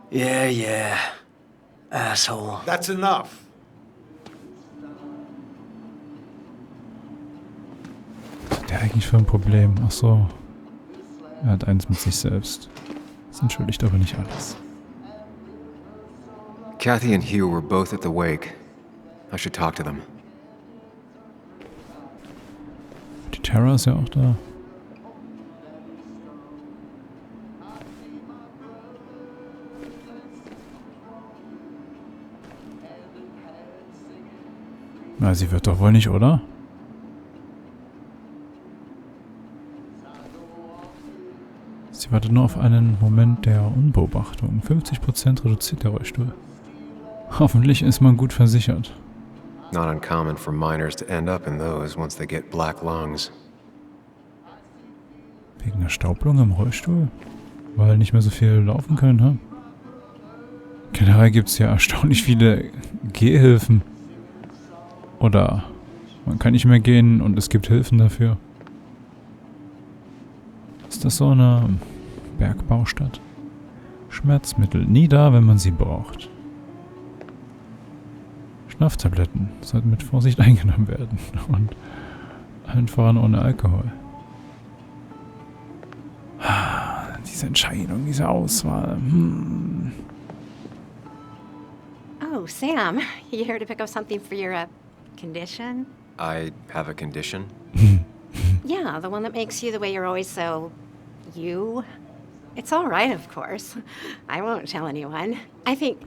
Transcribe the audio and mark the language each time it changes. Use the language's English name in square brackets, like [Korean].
[English] Yeah. Asshole. That's enough. [German] Was hat der eigentlich für ein Problem? Ach so. Er hat eins mit sich selbst. Das entschuldigt aber nicht alles. [English] Kathy and Hugh were both at the wake. I should talk to them. [German] Die Tara ist ja auch da. Na, sie wird doch wohl nicht, oder? Sie wartet nur auf einen Moment der Unbeobachtung. 50% reduziert der Rollstuhl. Hoffentlich ist man gut versichert. [English] Not uncommon for miners to end up in those once they get black lungs. [German] Wegen einer Staublunge im Rollstuhl? Weil nicht mehr so viel laufen können, ne? Generell gibt es ja erstaunlich viele Gehhilfen. Oder man kann nicht mehr gehen und es gibt Hilfen dafür. Ist das so eine Bergbaustadt? Schmerzmittel, nie da, wenn man sie braucht. Schlaftabletten sollten mit Vorsicht eingenommen werden. Und allen voran ohne Alkohol. Diese Entscheidung, diese Auswahl. [English] Oh, Sam, you here to pick up something for your, condition? I have a condition? Yeah, the one that makes you the way you're always so... you? It's all right, of course. I won't tell anyone. I think